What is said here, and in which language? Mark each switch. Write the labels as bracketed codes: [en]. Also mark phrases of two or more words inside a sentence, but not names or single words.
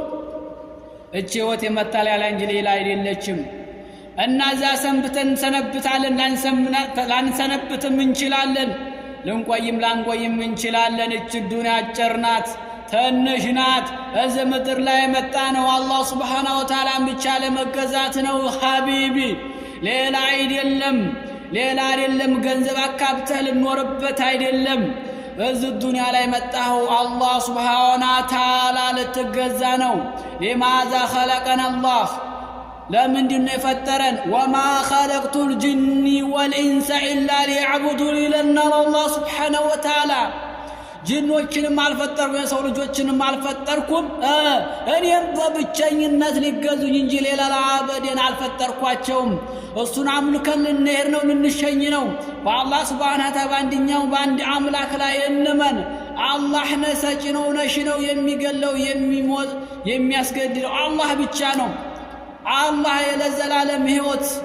[am] ህይወት የመጠለያ እንጂ ሌላ አይደለችም እና ዛ ሰንብተን ሰነብታለን ላንሰነብትም እንችላለን ልንቆይም ላንቆይም እንችላለን ዱንያ አጭርናት ተነሽናት እዚህ ምድር ላይ መጣ ነው አላህ [ar] سبحانه وتعالى [am] ብቻ ለመገዛት ነው ሐቢቢ ሌላ አይደለም ገንዘብ አካብተህ ልኖርበት አይደለም እዚህ ዱንያ ላይ መጣው አላህ [ar] سبحانه وتعالى [am] ልትገዛ ነው [ar] لماذا خلقنا الله [am] ለምንድን ነው የፈጠረን [ar] وما خلقت الجن والانس الا ليعبدون لنا الله سبحانه وتعالى [am] ጅኖችንም አልፈጠርኩም የሰው ልጆችንም አልፈጠርኩም እኔም በብቸኝነት ሊገዙኝ እንጂ ሌላ አበደን አልፈጠርኳቸውም እሱን አምልከን ልንሄድ ነው ልንሸኝ ነው በአላህ [ar] سبحانه وتعالى [am] በአንድ አምላክ ላይ እንመን አላህ ነሰጭ ነው ነሽ ነው የሚገለው የሚሞት የሚያስገድለው አላህ ብቻ ነው አላህ የለዘላለም ህይወት